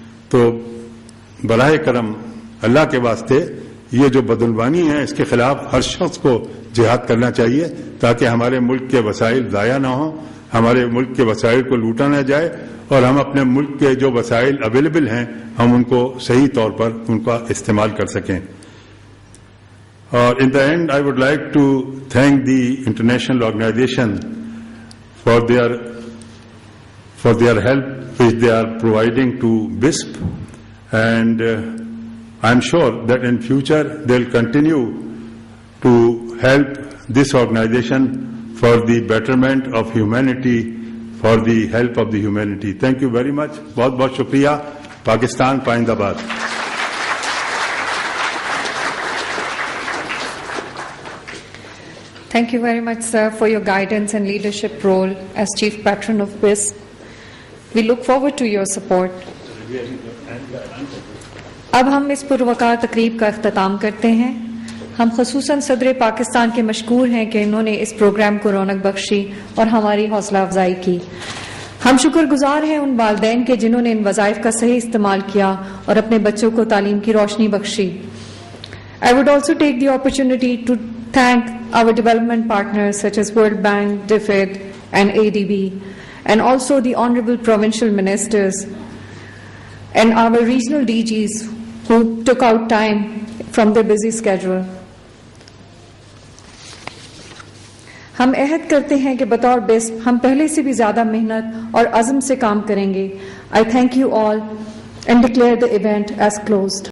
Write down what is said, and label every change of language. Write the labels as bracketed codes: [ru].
[ur] تو براہ کرم اللہ کے واسطے یہ جو بدعنوانی ہے اس کے خلاف ہر شخص کو جہاد کرنا چاہیے تاکہ ہمارے ملک کے وسائل ضائع نہ ہوں، ہمارے ملک کے وسائل کو لوٹا نہ جائے، اور ہم اپنے ملک کے جو وسائل اویلیبل ہیں ہم ان کو صحیح طور پر ان کا استعمال کر سکیں. [en] اور in the end I would like to thank the international organization for their help which they are providing to BISP, and I'm sure that in future they'll continue to help this organization for the betterment of humanity, for the help of the humanity. Thank you very much. [ur] بہت بہت شکریہ. پاکستان پائندہ باد. [en] Thank you very much, sir, for your guidance and leadership role as Chief Patron of BISP. We look forward to your support. [ur] اب ہم اس پروقار تقریب کا اختتام کرتے ہیں. ہم خصوصاً صدر پاکستان کے مشکور ہیں کہ انہوں نے اس پروگرام کو رونق بخشی اور ہماری حوصلہ افزائی کی. ہم شکر گزار ہیں ان والدین کے جنہوں نے ان وظائف کا صحیح استعمال کیا اور اپنے بچوں کو تعلیم کی روشنی بخشی. [en] I would also take the opportunity to thank our development partners such as World Bank, DFID and ADB, and also the honorable provincial ministers and our regional DGs who took out time from their busy schedule. [ur] ہم عہد کرتے ہیں کہ بطور بسپ ہم پہلے سے بھی زیادہ محنت اور عزم سے کام کریں گے. [en] I thank you all and declare the event as closed.